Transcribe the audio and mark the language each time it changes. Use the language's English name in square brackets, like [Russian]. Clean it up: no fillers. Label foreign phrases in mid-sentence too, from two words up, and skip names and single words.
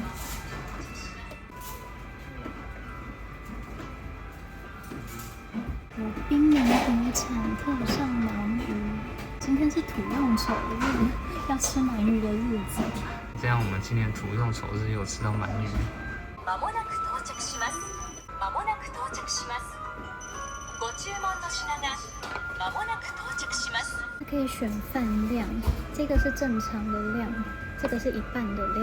[Chinese] 有冰明湖产特上鳗鱼，今天是土用丑日，要吃鳗鱼的日子。这样我们今年土用丑日有吃到鳗鱼。 [Japanese] まもなく到着します。まもなく到着します。ご注文の品がまもなく到着します。 [Chinese] 它可以选饭量，这个是正常的量，这个是一半的量。